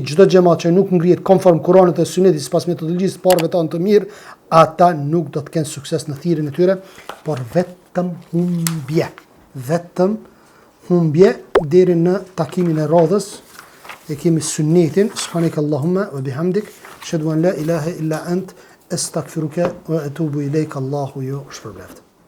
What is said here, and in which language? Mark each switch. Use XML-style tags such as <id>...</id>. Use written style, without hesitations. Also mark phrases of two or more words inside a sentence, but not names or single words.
<sq>Çdo xhamat që nuk ngrihet konform Kur'anit dhe Sunetit sipas metodologjisë të parëve tanë të mirë, ata nuk do të kenë sukses në thirrjen e tyre, por vetëm humbje. Vetëm humbje deri në takimin e radhës. E kemi Sunetin,</sq> <ar>سبحانك اللهم وبحمدك أشهد أن لا إله إلا أنت أستغفرك وأتوب إليك.</ar> <sq>Allahu ju shpërblet.</sq>